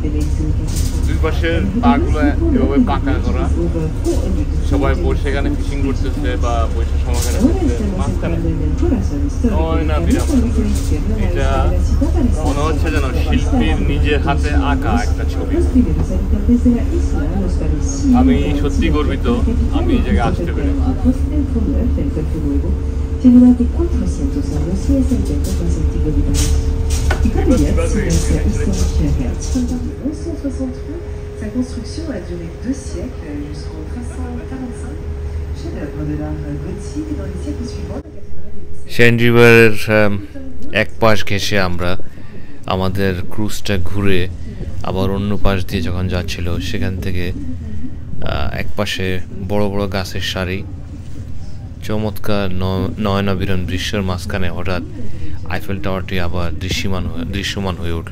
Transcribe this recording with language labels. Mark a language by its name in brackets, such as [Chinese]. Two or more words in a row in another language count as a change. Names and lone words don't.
[Bangla] দুই পাশের পাগুলো এভাবে পাকা করা, সবাই বসে এখানে ফিশিং করতেছে বা বসে সময় কাটাচ্ছে মাঝখানে নয়না বিরাম সুন্দর। এটা মনে হচ্ছে যেন শিল্পীর নিজের হাতে আঁকা একটা ছবি। আমি সত্যি গর্বিত আমি এই জায়গায় আসতে পেরে। [French] Sa construction a duré 2 siècles jusqu'en 1345. Chef-d'œuvre de l'art gothique dans les siècles suivants. [Bangla] সেন্ট রিভারের এক পাশ ঘেঁষে আমরা আমাদের ক্রুজটা ঘুরে আবার অন্য পাশ দিয়ে যখন যাচ্ছিল সেখান থেকে এক পাশে বড় বড় গাছের সারি, চমৎকার নয়নাভিরাম দৃশ্যের মাঝখানে হঠাৎ আইফেল টাওয়ারটি আবার দৃশ্যমান হয়ে উঠল।